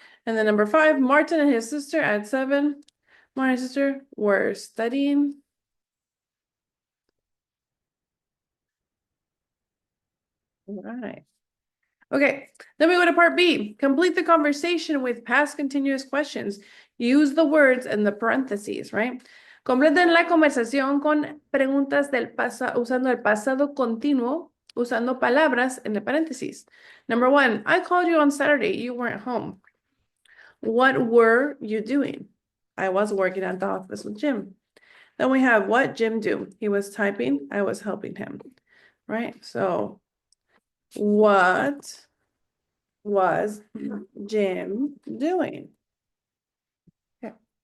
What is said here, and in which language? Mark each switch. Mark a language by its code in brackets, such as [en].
[en] And then number 5, Martin and his sister at 7. Martin and his sister were studying. All right. Okay, then we go to part B. Complete the conversation with past continuous questions. Use the words in the parentheses, right? [es] Completen la conversación con preguntas del pasado, usando el pasado continuo, usando palabras en el paréntesis. [en] Number 1, I called you on Saturday. You weren't home. What were you doing? I was working at the office with Jim. Then we have what Jim do? He was typing. I was helping him, right? So what was Jim doing? Okay.